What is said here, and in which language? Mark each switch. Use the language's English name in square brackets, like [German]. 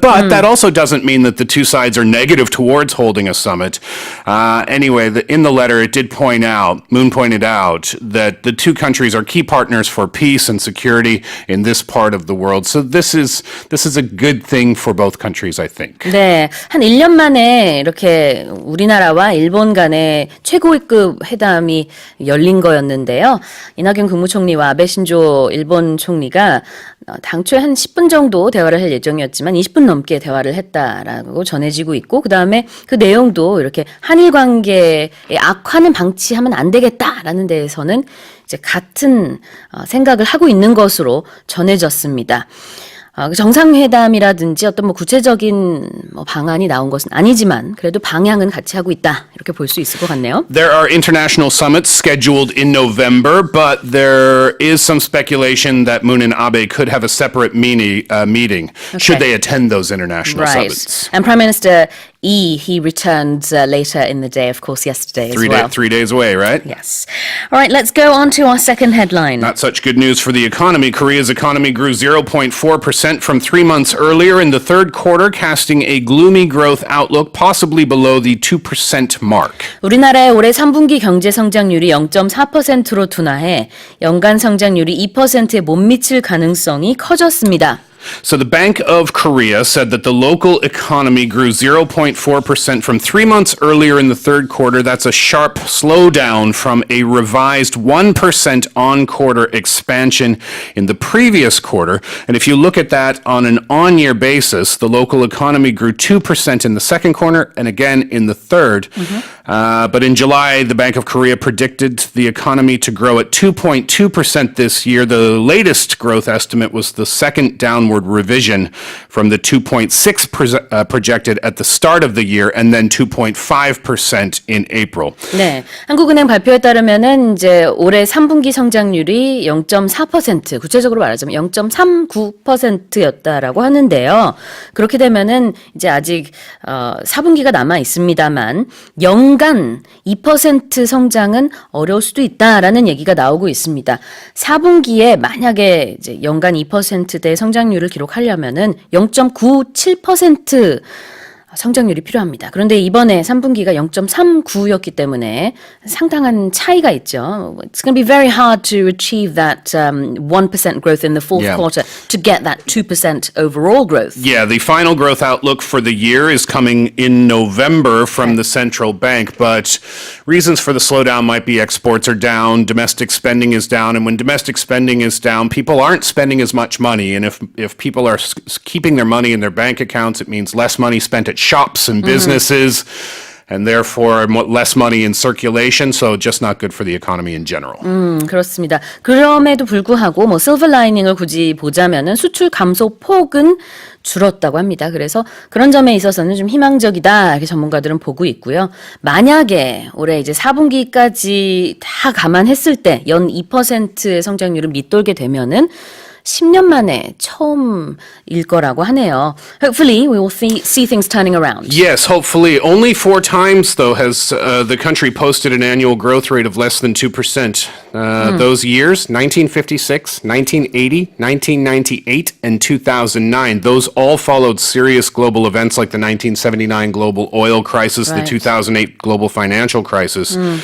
[English] But that also doesn't mean that the two sides are negative towards holding a summit. Anyway, in the letter, it did Moon pointed out, that the two countries are key partners for peace and security in this part of the world. So this is a good thing for both countries, I think. [Korean] 네, 한 1년 만에 이렇게 우리나라와 일본 간의 최고위급 회담이 열린 거였는데요. 이낙연 국무총리와 아베 신조 일본 총리가 당초에 한 10분 정도 대화를 할 예정이었지만 20분 넘게 대화를 했다라고 전해지고 있고 그다음에 그 내용도 이렇게 한일 관계의 악화는 방치하면 안 되겠다라는 데에서는 이제 같은 생각을 하고 있는 것으로 전해졌습니다. 정상회담이라든지 어떤 구체적인 방안이 나온 것은 아니지만 그래도 방향은 같이 하고 있다 이렇게 볼 수 있을 것 같네요. [English] There are international summits scheduled in November, but there is some speculation that Moon and Abe could have a separate meeting should they attend those international summits. And Prime Minister he returned later in the day, of course, yesterday as well. 3 days away, right? Yes. All right, let's go on to our second headline. Not such good news for the economy. Korea's economy grew 0.4% from 3 months earlier in the third quarter, casting a gloomy growth outlook possibly below the 2% mark. [Korean] 우리나라의 올해 3분기 경제 성장률이 0.4%로 둔화해 연간 성장률이 2%에 못 미칠 가능성이 커졌습니다. [English] So the Bank of Korea said that the local economy grew 0.4% from 3 months earlier in the third quarter. That's a sharp slowdown from a revised 1% on-quarter expansion in the previous quarter. And if you look at that on an on-year basis, the local economy grew 2% in the second quarter and again in the third. But in July, the Bank of Korea predicted the economy to grow at 2.2% this year. The latest growth estimate was the second downward revision from the 2.6% projected at the start of the year and then 2.5% in April. [Korean] 네, 한국은행 발표에 따르면은 이제 올해 3분기 성장률이 0.4%, 구체적으로 말하자면 0.39%였다라고 하는데요. 그렇게 되면은 이제 아직 4분기가 남아 있습니다만 연간 2% 성장은 어려울 수도 있다라는 얘기가 나오고 있습니다. 4분기에 만약에 이제 연간 2%대 성장률을 기록하려면은 0.97% 성장률이 필요합니다. 그런데 이번에 3분기가 0.39였기 때문에 상당한 차이가 있죠. [English] It's going to be very hard to achieve that 1% growth in the fourth quarter to get that 2% overall growth. Yeah, the final growth outlook for the year is coming in November from the central bank, but reasons for the slowdown might be exports are down, domestic spending is down, and when domestic spending is down, people aren't spending as much money, and if people are keeping their money in their bank accounts, it means less money spent at shops and businesses, and therefore less money in circulation, so just not good for the economy in general. [Korean] 그렇습니다. 그럼에도 불구하고 뭐 실버 라이닝을 굳이 보자면은 수출 감소 폭은 줄었다고 합니다. 그래서 그런 점에 있어서는 좀 희망적이다 이렇게 전문가들은 보고 있고요. 만약에 올해 이제 4분기까지 다 감안했을 때 연 2%의 성장률을 밑돌게 되면은 10년 만에 처음일 거라고 하네요. [English] Hopefully, we will see things turning around. Yes, hopefully. Only 4 times, though, has the country posted an annual growth rate of less than 2%. Those years, 1956, 1980, 1998, and 2009. Those all followed serious global events like the 1979 global oil crisis, the 2008 global financial crisis.